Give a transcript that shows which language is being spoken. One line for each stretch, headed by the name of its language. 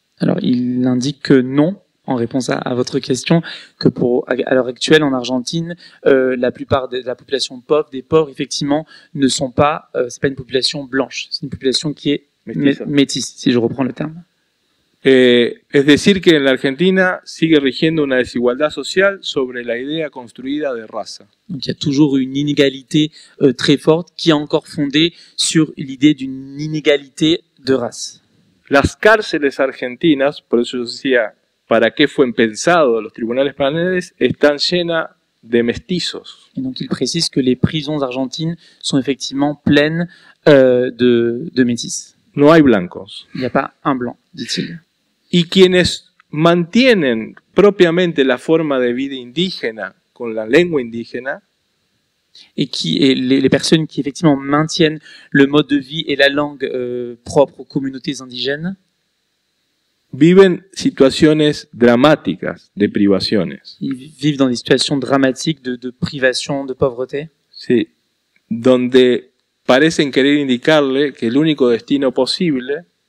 French: Alors, il indique que non, en réponse à votre question, que à l'heure actuelle, en Argentine, la plupart de la population pauvre, des pauvres, effectivement, ne sont pas, c'est pas une population blanche, c'est une population qui est métisse, si je reprends le terme.
Spanish: Es decir, que en la Argentina sigue rigiendo una desigualdad social sobre la idea construida de raza.
French: Donc il y a toujours une inégalité très forte qui est encore fondée sur l'idée d'une inégalité de race.
Spanish: Las cárceles argentinas, por eso yo decía, ¿para qué fue pensado los tribunales penales? Están llenas de mestizos.
French: Et donc il précise que les prisons argentines sont effectivement pleines de métis.
Spanish: No hay blancos.
French: Il n'y a pas un blanc, dit-il.
Spanish: Y quienes mantienen propiamente la forma de vida indígena con la lengua indígena,
French: et les personnes qui effectivement maintiennent le mode de vie et la langue propre aux communautés indigènes,
Spanish: viven situaciones dramáticas de privaciones.
French: Ils vivent dans des situations dramatiques de privation, de pauvreté.
Spanish: Sí, donde parecen querer indicarle que el único destino posible